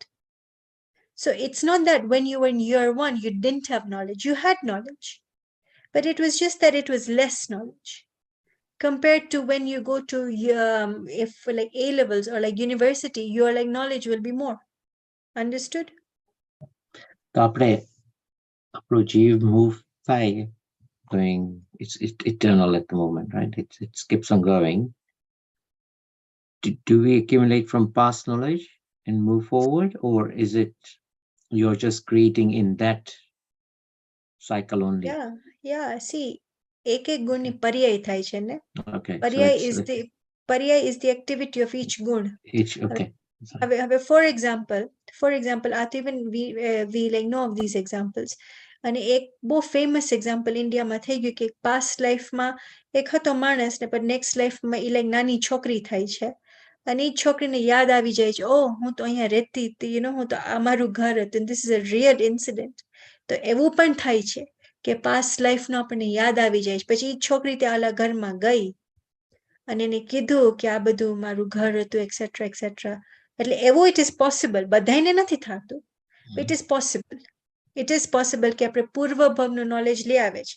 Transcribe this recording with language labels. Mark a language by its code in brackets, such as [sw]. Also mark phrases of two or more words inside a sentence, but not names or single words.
[en] So it's not that when you were in year 1 you didn't have knowledge, you had knowledge, but it was just that it was less knowledge compared to when you go to if like A levels or like university, your like knowledge will be more. Understood? [gu] તો આપણે આપણો જીવ [en] move થાય going, it's eternal at the moment, right? It keeps on going. Do we accumulate from past knowledge and move forward, or is it you're just creating in that cycle only? Yeah. See, [gu] એક ગુણની પર્યાય થાય છે ને. [en] Okay, so [gu] પર્યાય [en] it's is the activity of each ગુણ. each, okay. For example, even we like know of these examples. [gu] અને એક બહુ [en] famous example [gu] ઇન્ડિયામાં થઈ ગયું કે [en] past lifeમાં [gu] એક હતો માણસ ને પણ [en] next lifeમાં [gu] એ લાઈક નાની છોકરી થાય છે અને એ છોકરીને યાદ આવી જાય છે, ઓ હું તો અહીંયા રહેતી હતી, હું તો આ મારું ઘર હતું. [en] This is a real incident. [gu] તો એવું પણ થાય છે કે [en] past lifeનો [gu] આપણને યાદ આવી જાય છે. પછી એ છોકરી ત્યાં આલા ઘરમાં ગઈ અને એને કીધું કે આ બધું મારું ઘર હતું, [en] etcetera etcetera. [gu] એટલે એવું [en] it is possible, [gu] બધાને નથી થતું. [en] it is possible [gu] કે આપણે પૂર્વભવનું નોલેજ લઈ આવે છે.